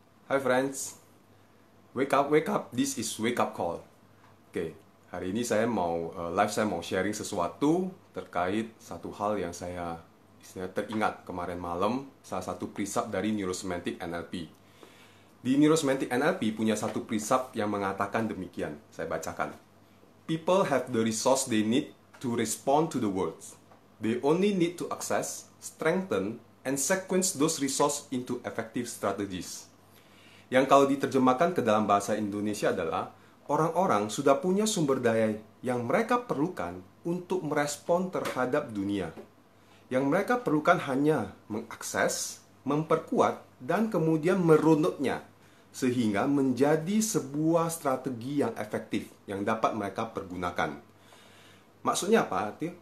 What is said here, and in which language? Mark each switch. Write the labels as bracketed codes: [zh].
[en] Hi friends, wake up, this is wake up call. [id] Oke, hari ini saya mau sharing sesuatu terkait satu hal yang saya istilahnya teringat kemarin malam, salah satu prisap dari Neurosemantic NLP. Di Neurosemantic NLP punya satu prisap yang mengatakan demikian, saya bacakan. [en] People have the resource they need to respond to the words. They only need to access, strengthen, and sequence those resources into effective strategies. [id] Yang kalau diterjemahkan ke dalam bahasa Indonesia adalah orang-orang sudah punya sumber daya yang mereka perlukan untuk merespon terhadap dunia. Yang mereka perlukan hanya mengakses, memperkuat, dan kemudian merunutnya sehingga menjadi sebuah strategi yang efektif yang dapat mereka pergunakan. Maksudnya apa?